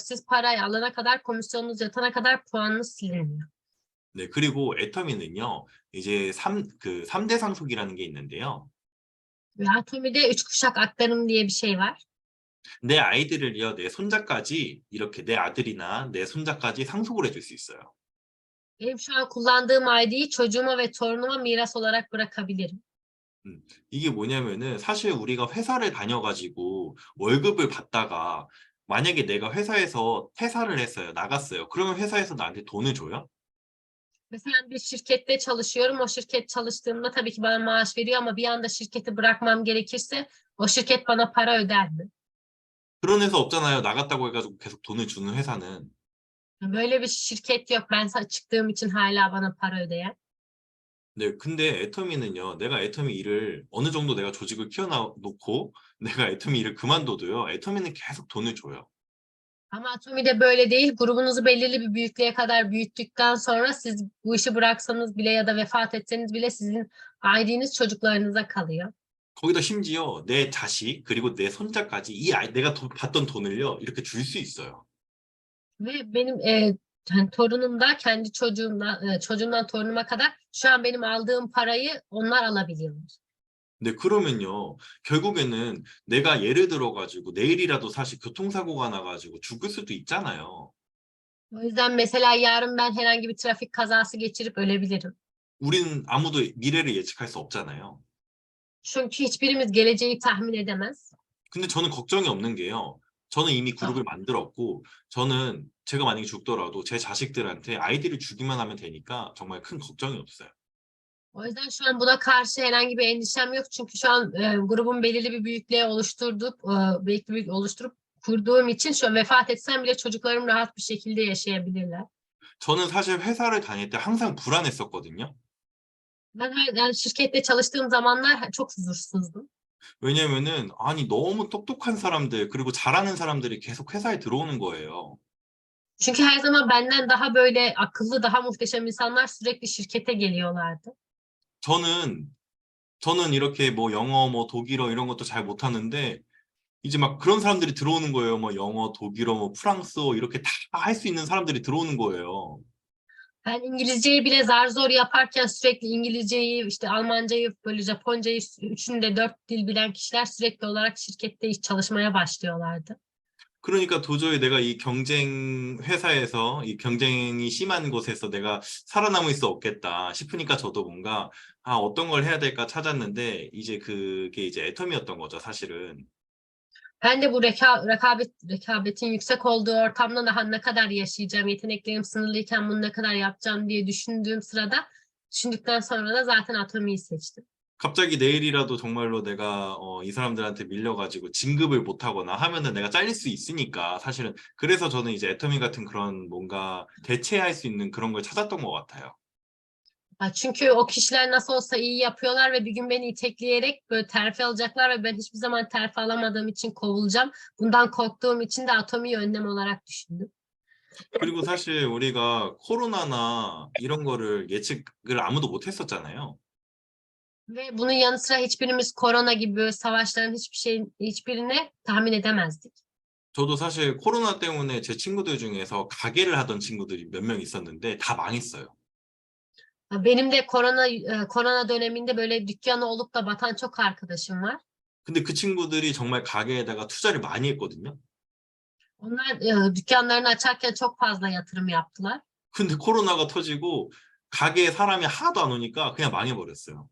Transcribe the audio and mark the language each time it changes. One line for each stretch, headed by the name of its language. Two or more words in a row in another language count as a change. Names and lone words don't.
Turkish: Siz parayı alana kadar komisyonunuz yatana kadar puanınız silinmiyor.
Korean: 네, 그리고 애터미는요, 이제 3대 상속이라는 게 있는데요.
Turkish: Ve Atomi'de üç kuşak aktarım diye bir şey var.
Korean: 내 아이들을요, 내 손자까지 이렇게 내 아들이나 내 손자까지 상속을 해줄 수 있어요.
Turkish: Benim şu an kullandığım ID'yi çocuğuma ve torunuma miras olarak bırakabilirim.
Korean: 이게 뭐냐면은 사실 우리가 회사를 다녀가지고 월급을 받다가 만약에 내가 회사에서 퇴사를 했어요. 나갔어요. 그러면 회사에서 나한테 돈을 줘요?
Turkish: Mesela bir şirkette çalışıyorum. O şirket çalıştığımda tabii ki bana maaş veriyor ama bir anda şirketi bırakmam gerekirse o şirket bana para öder mi?
Korean: 그런 회사 없잖아요. 나갔다고 해가지고 계속 돈을 주는 회사는.
Turkish: Böyle bir şirket yok. Ben çıktığım için hala bana para ödeyen.
Korean: 네, 근데 애터미는요. 내가 애터미 일을 어느 정도 내가 조직을 키워놓고 내가 애터미 일을 그만둬도요. 애터미는 계속 돈을 줘요.
Turkish: Ama Atomi'de böyle değil. Grubunuzu belirli bir büyüklüğe kadar büyüttükten sonra siz bu işi bıraksanız bile ya da vefat etseniz bile sizin ID'niz çocuklarınıza kalıyor.
Korean: 거기다 심지어 내 자식 그리고 내 손자까지 내가 받던 돈을요. 이렇게 줄 수 있어요.
Turkish: Ve benim yani torunum da kendi çocuğumdan torunuma kadar şu an benim aldığım parayı onlar alabiliyorlar.
Korean: 네, 그러면요. 결국에는 내가 예를 들어가지고 내일이라도 사실 교통사고가 나가지고 죽을 수도 있잖아요.
Turkish: O yüzden mesela yarın ben herhangi bir trafik kazası geçirip ölebilirim.
Korean: 우리는 아무도 미래를 예측할 수 없잖아요.
Turkish: Çünkü hiçbirimiz geleceği tahmin edemez.
Korean: 근데 저는 걱정이 없는 게요. 저는 이미 그룹을 만들었고, 저는 제가 만약에 죽더라도 제 자식들한테 아이디를 주기만 하면 되니까 정말 큰 걱정이 없어요.
Turkish: O yüzden şu an buna karşı herhangi bir endişem yok. Çünkü şu an grubun belirli bir büyüklüğe oluşturup kurduğum için şu an vefat etsem bile çocuklarım rahat bir şekilde yaşayabilirler.
Korean: 저는 사실 회사를 다닐 때 항상 불안했었거든요.
Turkish: Yani şirkette çalıştığım zamanlar çok huzursuzdum.
Korean: 왜냐면은, 아니, 너무 똑똑한 사람들, 그리고 잘하는 사람들이 계속 회사에 들어오는 거예요.
Turkish: Çünkü her zaman benden daha böyle akıllı, daha muhteşem insanlar sürekli şirkete geliyorlardı.
Korean: 저는 저는 이렇게 뭐 영어, 뭐 독일어 이런 것도 잘 못하는데 이제 막 그런 사람들이 들어오는 거예요. 뭐 영어, 독일어, 뭐 프랑스어 이렇게 다 할 수 있는 사람들이 들어오는 거예요.
Turkish: Ben İngilizceyi bile zar zor yaparken sürekli İngilizceyi, işte Almancayı, böyle Japoncayı, üçünü de 4 dil bilen kişiler sürekli olarak şirkette iş çalışmaya başlıyorlardı.
Korean: 그러니까 도저히 내가 이 경쟁 회사에서 이 경쟁이 심한 곳에서 내가 살아남을 수 없겠다 싶으니까 저도 뭔가 어떤 걸 해야 될까 찾았는데 이제 그게 이제 애텀이었던 거죠, 사실은.
Turkish: Ben de bu rekabetin yüksek olduğu ortamda daha ne kadar yaşayacağım, yeteneklerim sınırlıyken bunu ne kadar yapacağım diye düşündükten sonra da zaten Atomi'yi seçtim.
Korean: 갑자기 내일이라도 정말로 내가 이 사람들한테 밀려가지고 진급을 못하거나 하면은 내가 잘릴 수 있으니까 사실은 그래서 저는 이제 애터미 같은 그런 뭔가 대체할 수 있는 그런 걸 찾았던 것 같아요.
Turkish: Çünkü o kişiler nasıl olsa iyi yapıyorlar ve bir gün beni itekleyerek böyle terfi alacaklar ve ben hiçbir zaman terfi alamadığım için kovulacağım. Bundan korktuğum için de Atomi'yi önlem olarak düşündüm.
Korean: 그리고 사실 우리가 코로나나 이런 거를 예측을 아무도 못 했었잖아요.
Turkish: Ve bunun yanı sıra hiçbirimiz korona gibi böyle savaşların hiçbirini tahmin edemezdik.
Korean: 저도 사실 코로나 때문에 제 친구들 중에서 가게를 하던 친구들이 몇 명 있었는데 다 망했어요.
Turkish: Benim de korona döneminde böyle dükkanı olup da batan çok arkadaşım var.
Korean: 근데 그 친구들이 정말 가게에다가 투자를 많이 했거든요.
Turkish: Onlar dükkanlarını açarken çok fazla yatırım yaptılar.
Korean: 근데 코로나가 터지고 가게에 사람이 하나도 안 오니까 그냥 망해버렸어요.